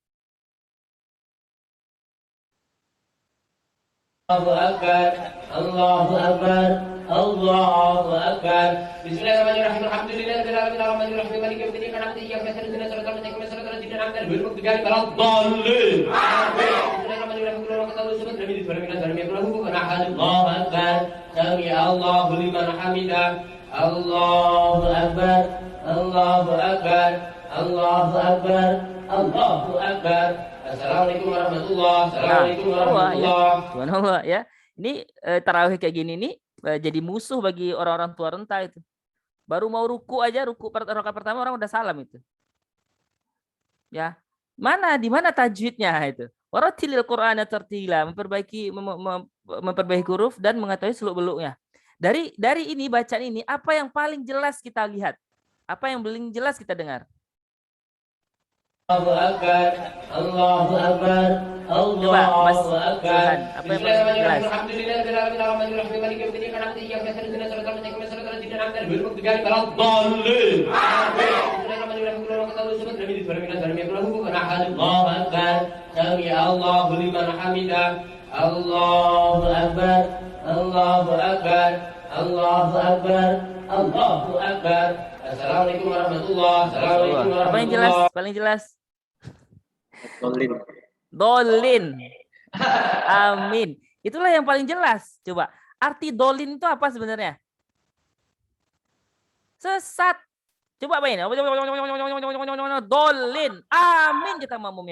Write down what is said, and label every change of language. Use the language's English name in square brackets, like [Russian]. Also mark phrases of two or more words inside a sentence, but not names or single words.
[Arabic] الله أكبر، الله أكبر، الله أكبر. بسم الله الرحمن الرحيم. الحمد لله رب العالمين الرحمن الرحيم مالك يوم الدين إياك نعبد وإياك نستعين اهدنا الصراط المستقيم صراط الذين أنعمت عليهم غير المغضوب عليهم ولا الضالين. Amin. Bismillahirrahmanirrahim. الله أكبر، سمع الله لمن حمده. الله أكبر، الله أكبر، الله أكبر، الله أكبر. السلام عليكم ورحمة الله وبركاته. Subhanallah, [Indonesian] ya. Ini tarawih kayak gini nih jadi musuh bagi orang-orang tua renta itu. Baru mau ruku aja, rakaat pertama orang udah salam itu. Ya. Di mana tajwidnya itu? [Arabic] ورتل القرآن ترتيلا, [Indonesian] memperbaiki huruf dan mengetahui seluk-beluknya. Dari ini bacaan ini apa yang paling jelas kita lihat? Apa yang paling jelas kita dengar? [Arabic] الله أكبر، الله أكبر، الله أكبر. Apa yang paling jelas? الله أكبر، سمع الله لمن حمده. الله أكبر، الله أكبر، الله أكبر، الله أكبر. السلام عليكم ورحمة الله وبركاته. [Indonesian] Apa yang jelas? Paling jelas? Dolin. Amin. Itulah yang paling jelas. Coba, arti dolin itu apa sebenarnya? Sesat. Coba apain? Dolin. Amin kata makmumnya.